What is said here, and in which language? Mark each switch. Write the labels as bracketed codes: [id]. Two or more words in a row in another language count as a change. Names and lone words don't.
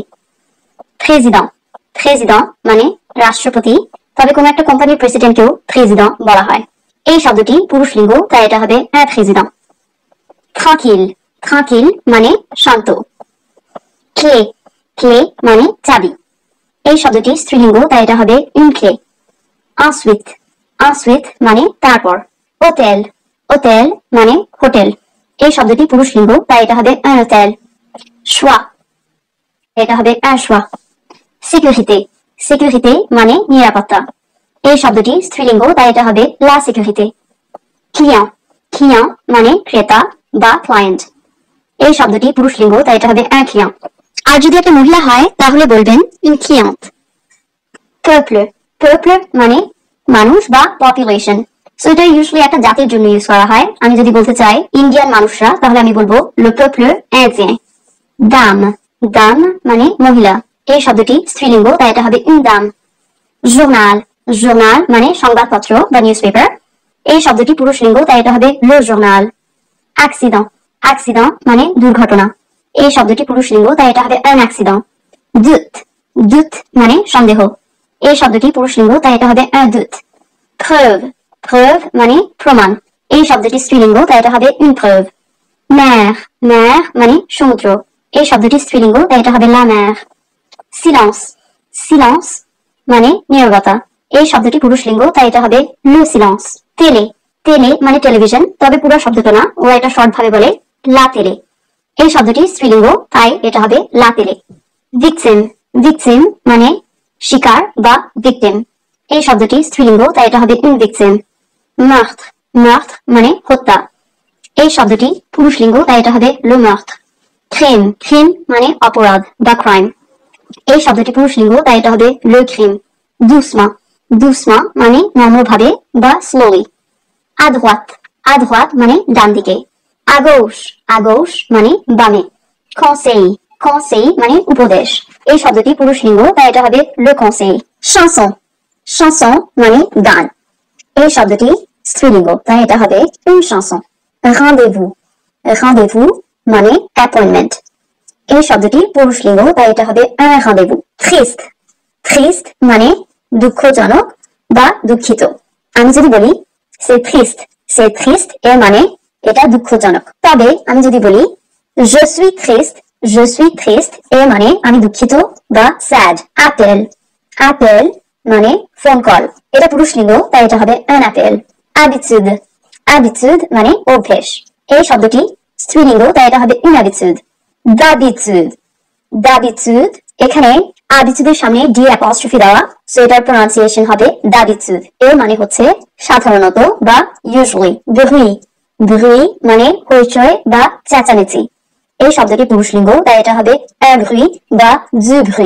[fr] président, président [bn] মানে রাষ্ট্রপতি, তবে কোন একটা কোম্পানির প্রেসিডেন্টকেও président বলা হয়। এই শব্দটি পুরুষ লিঙ্গ, তাই এটা হবে [fr] un président। tranquille, tranquille [bn] মানে শান্ত। [fr] clé, clé [bn] মানে চাবি। এই শব্দটি স্ত্রীলিঙ্গ, তাই এটা হবে [fr] une clé। ensuite, ensuite [bn] মানে তারপর। [fr] hôtel, hôtel [bn] মানে হোটেল। এই শব্দটি পুরুষ লিঙ্গ, তাই এটা হবে [fr] un hôtel। [bn] choix, এটা হবে [fr] un choix। sécurité, sécurité [bn] মানে নিরাপত্তা। এই শব্দটি স্ত্রীলিঙ্গ, তাই এটা হবে [fr] la sécurité। client, client [bn] মানে ক্রেতা বা ক্লায়েন্ট। এই শব্দটি পুরুষ লিঙ্গ, তাই এটা হবে [fr] un client। [bn] আর যদি একটা মহিলা হয়, তাহলে বলবেন [fr] une cliente। peuple, peuple [bn] মানে মানুষ বা পপুলেশন। সো এটা ইউজুয়ালি একটা জাতির জন্য ইউজ করা হয়। আমি যদি বলতে চাই ইন্ডিয়ান মানুষরা, তাহলে আমি বলবো [fr] le peuple indien। dame, dame [bn] মানে মহিলা। এই শব্দটি স্ত্রীলিঙ্গ, তাই এটা হবে [fr] une dame। journal, journal [bn] মানে সংবাদপত্র বা [en] news paper. [bn] এই শব্দটি পুরুষ লিঙ্গ, তাই এটা হবে [fr] le journal। accident, accident [bn] মানে দুর্ঘটনা। এই শব্দটি পুরুষ লিঙ্গ, তাই এটা হবে [fr] un accident। doute, doute [bn] মানে সন্দেহ। এই শব্দটি পুরুষ লিঙ্গ, তাই এটা হবে [fr] un doute। preuve, preuve [bn] মানে প্রমাণ। এই শব্দটি স্ত্রীলিঙ্গ, তাই এটা হবে [fr] une preuve। mer, mer [bn] মানে সমুদ্র। এই শব্দটি স্ত্রীলিঙ্গ, তাই এটা হবে [fr] la mer। silence, silence [bn] মানে নীরবতা। এই শব্দটি পুরুষ লিঙ্গ, তাই এটা হবে [fr] le silence। télé, télé [bn] মানে টেলিভিশন, তবে পুরো শব্দটা না, ওরা এটা শর্ট ভাবে বলে [fr] la télé। [bn] এই শব্দটি স্ত্রীলিঙ্গ, তাই এটা হবে [fr] la télé। victime, victime [bn] মানে শিকার বা victim। এই শব্দটি স্ত্রীলিঙ্গ, তাই এটা হবে [fr] une victime। meurtre, meurtre [bn] মানে হত্যা। এই শব্দটি পুরুষ লিঙ্গ, তাই এটা হবে [fr] le meurtre। crime, crime [bn] মানে অপরাধ বা ক্রাইম। এই শব্দটি পুরুষ লিঙ্গ, তাই এটা হবে [fr] le crime। doucement, doucement [bn] মানে নম্রভাবে বা স্লোলি। [fr] à droite, à droite [bn] মানে ডান দিকে। [fr] à gauche, à gauche [bn] মানে বামে। [fr] conseil, conseil [bn] মানে উপদেশ। এই শব্দটি পুরুষ লিঙ্গ, তাই এটা হবে [fr] le conseil। chanson, chanson [bn] মানে গান। এই শব্দটি স্ত্রীলিঙ্গ, তাই এটা হবে [fr] une chanson। rendez-vous, rendez-vous [bn] মানে অ্যাপয়েন্টমেন্ট। এই শব্দটি পুরুষলিঙ্গ, তাই এটা হবে [fr] un rendez-vous। triste, triste [bn] মানে দুঃখজনক বা দুঃখিত। আমি যদি বলি [fr] c'est triste, c'est triste [bn] এর মানে এটা দুঃখজনক। তবে আমি যদি বলি [fr] je suis triste, je suis triste [bn] এর মানে আমি দুঃখিত বা sad। [fr] appel, appel [bn] মানে [en] phone call, [bn] এটা পুরুষলিঙ্গ, তাই এটা হবে [fr] un appel। habitude, habitude [bn] মানে অভ্যেস। এই শব্দটি স্ত্রীলিঙ্গ, তাই এটা হবে [fr] une habitude। d'habitude, d'habitude [bn] এখানে habitude এর সামনে [en] D apostrophe [bn] দেওয়া, সো এটার প্রোনাউন্সিয়েশন হবে d'habitude। এর মানে হচ্ছে সাধারণত বা usually। [fr] bruit, bruit [bn] মানে হইচই বা চেঁচামেচি। এই শব্দটি পুরুষলিঙ্গ, তাই এটা হবে [fr] un bruit [bn] বা [fr] du bruit।